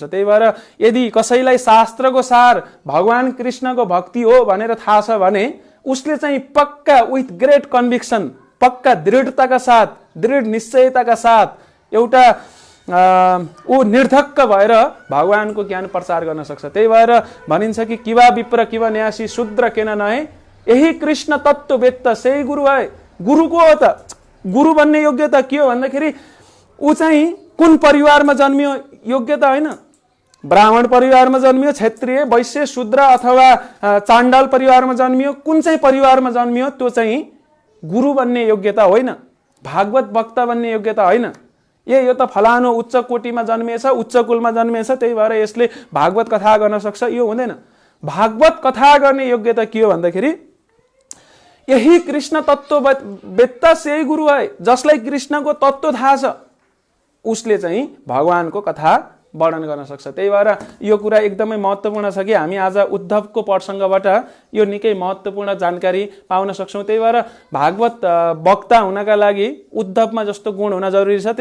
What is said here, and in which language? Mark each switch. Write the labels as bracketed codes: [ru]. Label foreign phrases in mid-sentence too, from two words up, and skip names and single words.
[ne] त्यही भएर यदि कसैलाई शास्त्रको सार भगवान कृष्णको भक्ति हो भनेर थाहा छ भने उसले चाहिँ पक्का [en] with great conviction, [ne] पक्का दृढताका साथ, दृढ निश्चयताका साथ एउटा ऊ निर्धक्क भएर भगवानको ज्ञान प्रचार गर्न सक्छ। त्यही भएर भनिन्छ कि [bn] কিবা বিপ্র কিবা ন্যাসী শূদ্র কেন নহে, যেই কৃষ্ণ তত্ত্ব বেত্তা সেই গুরু হয়। [ne] गुरुको हो त, गुरु बन्ने योग्यता के हो भन्दाखेरि ऊ चाहिँ कुन परिवारमा जन्मियो योग्यता होइन। ब्राह्मण परिवारमा जन्मियो, क्षत्रिय, वैश्य, शूद्र अथवा चाण्डाल परिवारमा जन्मियो, कुन चाहिँ परिवारमा जन्मियो त्यो चाहिँ गुरु बन्ने योग्यता होइन, भागवत वक्ता बन्ने योग्यता होइन। यो त फलानो उच्च कोटिमा जन्मिएछ, उच्च कुलमा जन्मिएछ, त्यही भएर यसले भागवत कथा गर्न सक्छ, यो हुँदैन। भागवत कथा गर्ने योग्यता के हो भन्दाखेरि [bn] যেই কৃষ্ণ তত্ত্ব বেত্তা সেই গুরু হয়, [ne] जसलाई कृष्णको तत्व थाहा छ उसले चाहिँ भगवानको कथा वर्णन गर्न सक्छ। त्यही भएर यो कुरा एकदमै महत्त्वपूर्ण छ कि हामी आज उद्धवको प्रसङ्गबाट यो निकै महत्त्वपूर्ण जानकारी पाउन सक्छौँ। त्यही भएर भागवत वक्ता हुनका लागि उद्धवमा जस्तो गुण हुन जरुरी छ।